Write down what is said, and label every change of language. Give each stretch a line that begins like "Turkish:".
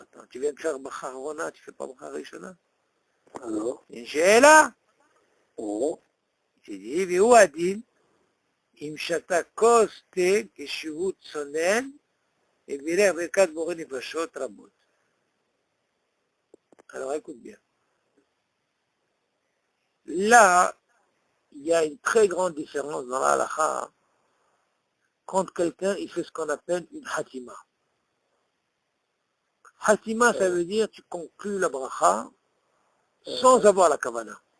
French: Tu viens de faire Bracha Harona, tu ne fais pas Bracha Rishona? Une she'ela.
Hebrew: תדעי, והוא הדין, אם שתה כוס תה כשהוא צונן, ובילך ברכת בורא נפשות רבות.
French: Alors écoute bien. Là, il y a une très grande différence dans la halakha quand quelqu'un il fait ce qu'on appelle une hatima. Hatima, ça veut dire tu conclus la bracha sans avoir la kavana.